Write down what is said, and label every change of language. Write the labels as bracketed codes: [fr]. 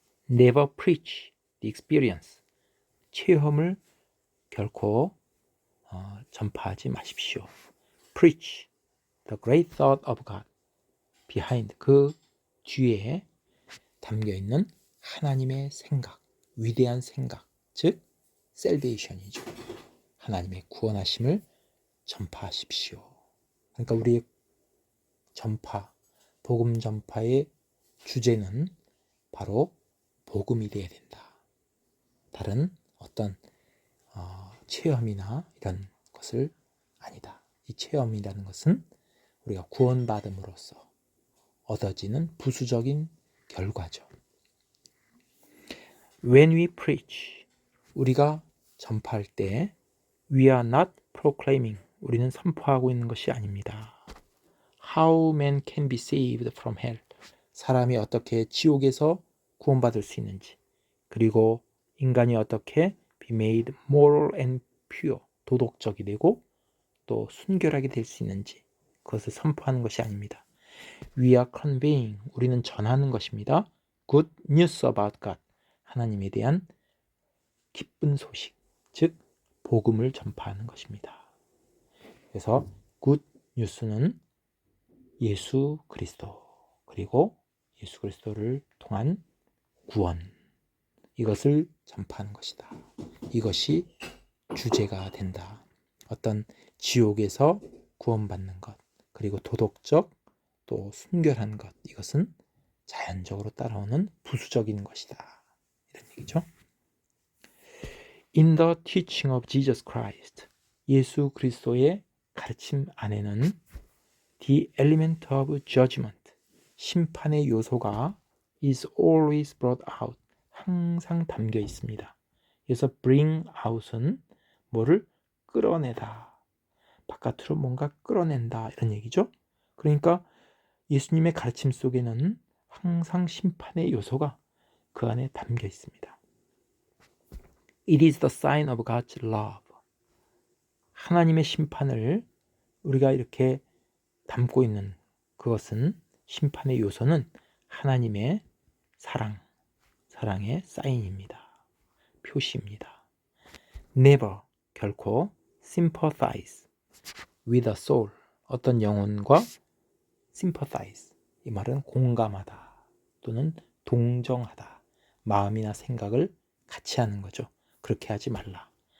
[en] Never preach the experience. [ko] 체험을 결코 전파하지 마십시오. [en] Preach the great thought of God. [ko] behind, 그 뒤에 담겨있는 하나님의 생각, 위대한 생각, 즉 salvation이죠. 하나님의 구원하심을 전파하십시오. 그러니까 우리의 복음 전파의 주제는 바로 복음이 되어야 된다. 다른 어떤 체험이나 이런 것을 아니다. 이 체험이라는 것은 우리가 구원받음으로써 얻어지는 부수적인 결과죠. [en] When we preach, [ko] 우리가 전파할 때 [en] we are not proclaiming, [ko] 우리는 선포하고 있는 것이 아닙니다. [en] how man can be saved from hell. [ko] 사람이 어떻게 지옥에서 구원받을 수 있는지, 그리고 인간이 어떻게 [en] be made moral and pure, [ko] 도덕적이 되고 또 순결하게 될 수 있는지, 그것을 선포하는 것이 아닙니다. [en] We are conveying, [ko] 우리는 전하는 것입니다. [en] Good news about God, [ko] 하나님에 대한 기쁜 소식, 즉 복음을 전파하는 것입니다. 그래서 good news는 예수 그리스도, 그리고 예수 그리스도를 통한 구원, 이것을 전파하는 것이다. 이것이 주제가 된다. 어떤 지옥에서 구원받는 것, 그리고 도덕적 또 순결한 것, 이것은 자연적으로 따라오는 부수적인 것이다. 이런 얘기죠. [en] In the teaching of Jesus Christ, [ko] 예수 그리스도의 가르침 안에는 [en] the element of judgment, [ko] 심판의 요소가 [en] is always brought out, [ko] 항상 담겨 있습니다. 그래서 [en] bring out [ko] 은 뭐를 끌어내다, 바깥으로 뭔가 끌어낸다, 이런 얘기죠. 그러니까 예수님의 가르침 속에는 항상 심판의 요소가 그 안에 담겨 있습니다. [en] It is the sign of God's love. [ko] 하나님의 심판을 우리가 이렇게 담고 있는 그것은, 심판의 요소는 하나님의 사랑의 사인입니다. 표시입니다. Never, 결코 [en] sympathize with a soul, [ko] 어떤 영혼과 sympathize, 이 말은 공감하다 또는 동정하다, 마음이나 생각을 같이 하는 거죠. 그렇게 하지 말라.